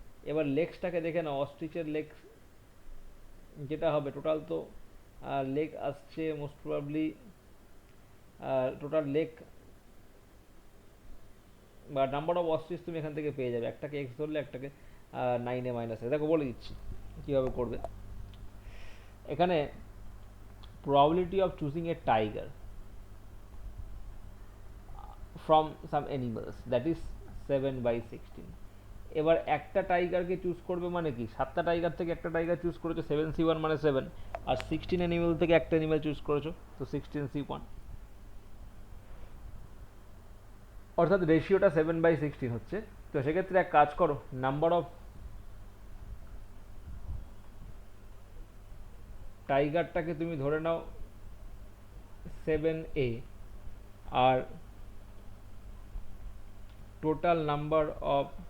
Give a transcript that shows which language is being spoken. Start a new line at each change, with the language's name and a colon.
Bangla: এবার লেগসটাকে দেখে নাও, অস্ট্রিচের লেগস যেটা হবে টোটাল তো লেগ আসছে মোস্ট প্রবাবলি টোটাল লেগ বা নাম্বার অফ অস্ট্রিচ তুমি এখান থেকে পেয়ে যাবে, একটাকে এক্স ধরলে একটাকে 9A মাইনাসে। দেখো বলে দিচ্ছি কীভাবে করবে। এখানে
English: probability of choosing a tiger from some animals that is 7/16।
Bangla: এবার একটা টাইগারকে চুজ করবে মানে কি 7টা টাইগার থেকে একটা টাইগার চুজ করেছো 7C1 মানে 7, আর 16 অ্যানিমেল থেকে একটা অ্যানিমেল চুজ করেছো তো 16C1, অর্থাৎ রেশিওটা 7/16 হচ্ছে। তো সেক্ষেত্রে এক কাজ করো, নাম্বার অফ টাইগারটাকে তুমি ধরে নাও 7A, আর total number of